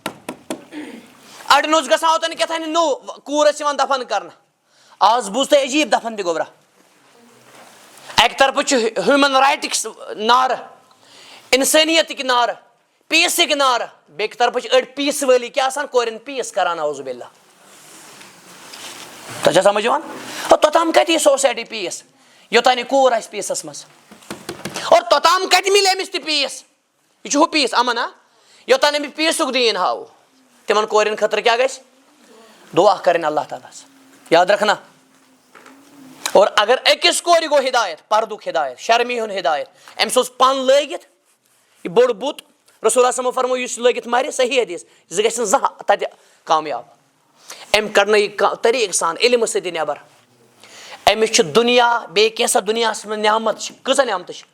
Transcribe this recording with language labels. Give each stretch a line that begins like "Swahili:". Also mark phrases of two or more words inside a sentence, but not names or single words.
Kashmiri: اڑٮ۪ن اوس گژھان اوٚتن کیٛاہ نوٚو کوٗر ٲس یِوان دفن کرنہٕ آز بوٗز تۄہہِ عجیٖب دفن تہِ گوٚبرا اکہِ طرفہٕ چھُ
English: human rights
Kashmiri: نعرٕ انسٲنیتٕکۍ نعرٕ پیٖسٕکۍ نعرٕ بیٚکہِ طرفہٕ چھِ أڑۍ پیٖسہٕ وٲلی کیٛاہ آسان کورٮ۪ن پیٖس کران
Arabic: اعوذ باللہ
Kashmiri: تۄہہِ چھا سمجھ یِوان توٚتام کتہِ یی سوسایٹی پیٖس یوٚتانۍ یہِ کوٗر آسہِ پیٖسس منٛز اور توٚتام کتہِ مِلہِ أمِس تہِ پیٖس یہِ چھُ ہُہ پیٖس امن یوٚتانۍ أمِس پیٖسُک دیٖن ہاوو تِمن کورٮ۪ن خٲطرٕ کیٛاہ گژھِ دعا کرٕنۍ اللہ تعالیٰ ہس
Urdu: یاد رکھنا اور اگر
Kashmiri: أکِس کورِ گوٚو ہدایت پردُک ہدایت شرمی ہُنٛد ہدایت أمِس اوس پن لٲگِتھ یہِ بوٚڑ بُت رسول اللہ فرمو یُس لٲگِتھ مرِ صحیح حدیث یہِ گژھِ نہٕ زانٛہہ تتہِ کامیاب أمۍ کڑنٲیِو طریٖقہٕ سان علمہٕ سۭتۍ نٮ۪بر أمِس چھُ دُنیا بیٚیہِ کینٛژھا دُنیاہس منٛز نعمت چھِ کۭژاہ نعمتہٕ چھِ